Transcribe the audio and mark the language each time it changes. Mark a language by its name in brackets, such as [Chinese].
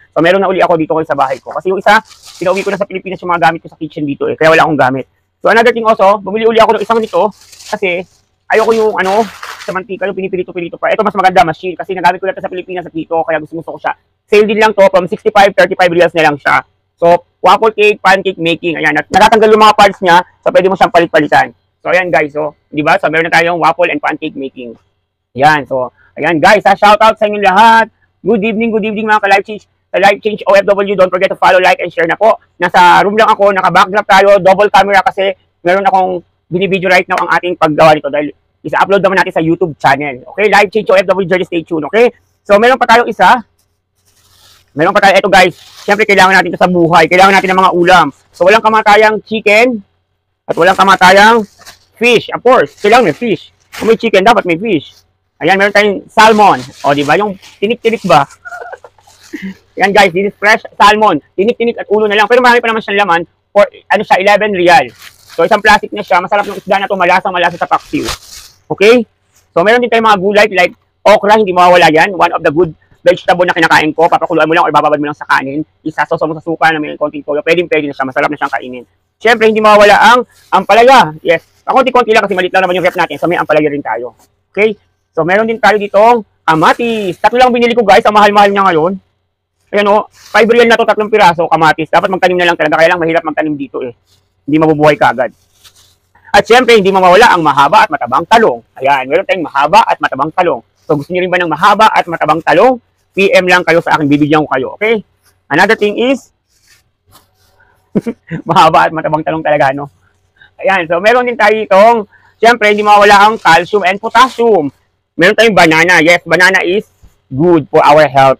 [Filipino] So, meron na uli ako dito sa bahay ko. Kasi yung isa, pinauwi ko na sa Pilipinas yung mga gamit ko sa kitchen dito eh. Kaya wala akong gamit. So, another thing also, bumili uli ako ng isang nito kasi ayoko yung sa mantika, yung pinipilito-pilito pa. Ito mas maganda, machine, kasi nagamit ko na ito sa Pilipinas at dito, kaya gusto ko siya. Sale din lang to, from 65, 35 reals na lang siya. So, waffle cake, pancake making, ayan. At natatanggal yung mga parts niya, so pwede mo siyang palit-palitan. So, ayan guys, so, di ba? So, meron na tayong waffle and pancake making. Ayan, so, ayan guys, shoutout sa inyo lahat. [English] Good evening [Filipino] mga ka-live change. Sa Life Change OFW, [English] don't forget to follow, like, and share [Filipino] na po. Nasa room lang ako, naka-backdrop tayo, double camera kasi meron akong binibideo right now ang ating paggawa nito dahil isa-upload naman natin sa YouTube channel. [English] Okay, Life Change OFW, Journey, stay tuned, okay? [Filipino] So, meron pa tayong isa. Meron pa tayo, ito guys, syempre kailangan natin ito sa buhay. Kailangan natin ng mga ulam. So, walang kamatayang chicken at walang kamatayang fish. [English] Of course, [Filipino] kailangan may fish. Kung may chicken, dapat may fish. Ayan, meron tayong salmon. O, di ba? Yung tinik-tinik ba? [English] Yan guys, this is fresh salmon. [Filipino] Tinik-tinik at ulo na lang. Pero marami pa naman siyang laman for, 11 riyal. So, isang plastic na siya. Masarap yung isda na ito. Malasa sa paksiw. Okay? So, meron din tayong mga gulay like okra. Hindi mawawala yan. [English] One of the good vegetable [Filipino] na kinakain ko. Papakuluan mo lang or bababad mo lang sa kanin. Isasoso mo sa suka na may konting toyo. Pwede na siya. Masarap na siyang kainin. Siyempre, hindi mawawala ang ampalaya. Yes. Konti-konti lang kasi maliit lang naman yung rep natin. So, may ampalaya rin tayo. Okay? So, meron din tayo ditong kamatis. 3 lang binili ko guys. Ang mahal-mahal niya ngayon. Ayan o. 5 real na to, 3 piraso kamatis. Dapat magtanim na lang talaga. Kaya lang mahirap magtanim dito eh. Hindi mabubuhay kaagad. At siyempre, hindi mawawala ang mahaba at matabang talong. Ayan. Meron tayong mahaba at matabang talong. So, gusto niyo rin ba ng mahaba at matabang talong? PM lang kayo sa akin. Bibigyan ko kayo. Okay? [English] Another thing is, [Filipino] mahaba at matabang talong talaga, no? Ayan, so meron din tayo itong, siyempre, hindi mawala ang calcium and potassium. Meron tayong banana. [English] Yes, banana is good for our health.